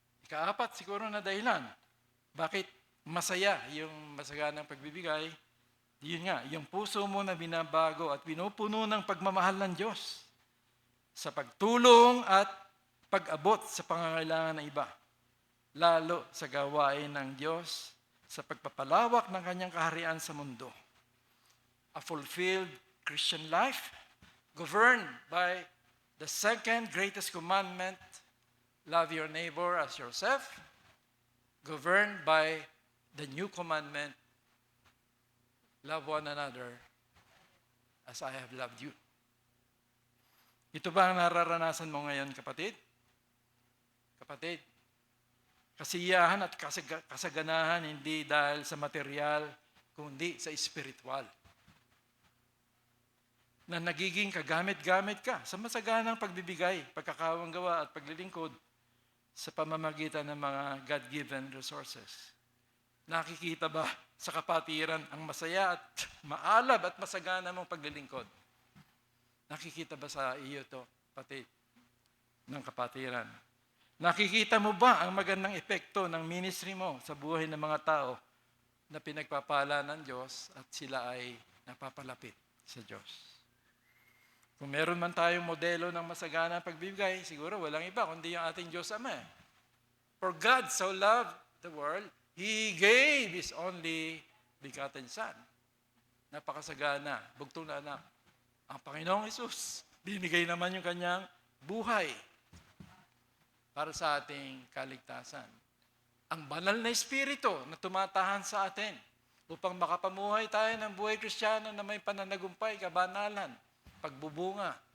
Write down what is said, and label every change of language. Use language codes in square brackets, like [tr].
[tl] Ikaapat, siguro na dahilan, bakit masaya yung masaganang pagbibigay, yun nga, yung puso mo na binabago at pinupuno ng pagmamahal ng Diyos sa pagtulong at pag-abot sa pangangailangan ng iba, lalo sa gawain ng Diyos sa pagpapalawak ng kanyang kaharian sa mundo. [en] A fulfilled Christian life governed by the second greatest commandment, love your neighbor as yourself, governed by the new commandment, love one another as I have loved you. [tl] Ito ba ang nararanasan mo ngayon, kapatid? Kapatid, kasiyahan at kasaganahan hindi dahil sa material, kundi sa espiritual. Na nagiging kagamit-gamit ka sa masaganang pagbibigay, pagkakawang gawa at paglilingkod sa pamamagitan ng mga God-given resources. Nakikita ba sa kapatiran ang masaya at maalab at masagana mong paglilingkod? Nakikita ba sa iyo to, kapatid, ng kapatiran? Nakikita mo ba ang magandang epekto ng ministry mo sa buhay ng mga tao na pinagpapala ng Diyos at sila ay napapalapit sa Diyos? Kung meron man tayong modelo ng masagana pagbibigay, siguro walang iba kundi yung ating Diyos Ama. [en] For God so loved the world, He gave His only begotten Son. [tl] Napakasagana, bugtong na anak. Ang Panginoong Hesus, binigay naman yung kanyang buhay para sa ating kaligtasan. Ang banal na Espiritu na tumatahan sa atin upang makapamuhay tayo ng buhay Kristiyano na may pananagumpay, kabanalan, pagbubunga.